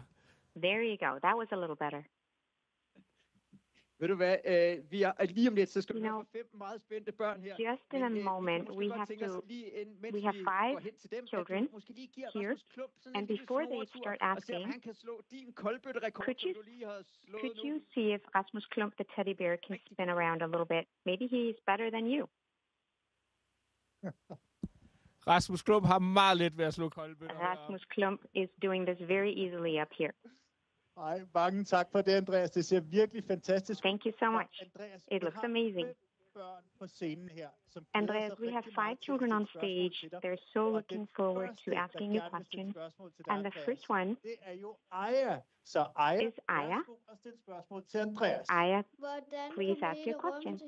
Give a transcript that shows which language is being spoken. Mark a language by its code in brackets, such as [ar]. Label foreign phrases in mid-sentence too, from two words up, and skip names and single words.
[en] There you go. That was a little better. [da] Ved du hvad, vi er lige om lidt, så skal vi have 5 meget spændte børn her. [en] Just in a moment, we have 5 children here, and before they start asking, could you see if Rasmus Klump, the teddy bear, can spin around a little bit? Maybe he's better than you. [da] Rasmus Klump har meget let ved at slå koldbøtter. [en] Rasmus Klump is doing this very easily up here. [da] Ej, mange tak for det, Andreas. Det ser virkelig fantastisk ud. [en] Thank you so much. It looks amazing. Andreas, we have 5 children on stage. They're so looking forward to asking you questions. And the first one is Aya. Aya, please ask your question.